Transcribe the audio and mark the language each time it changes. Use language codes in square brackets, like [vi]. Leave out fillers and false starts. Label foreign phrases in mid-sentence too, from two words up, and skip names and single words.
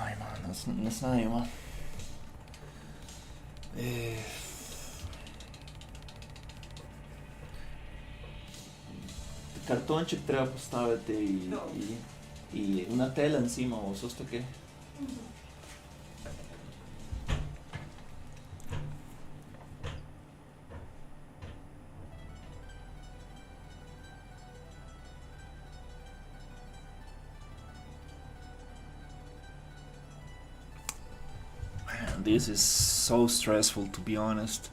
[uk] Ай, man, не знаю. Картончик треба поставити і [es] una tela encima, o sos [uk] таке. [en] This is so stressful, to be honest.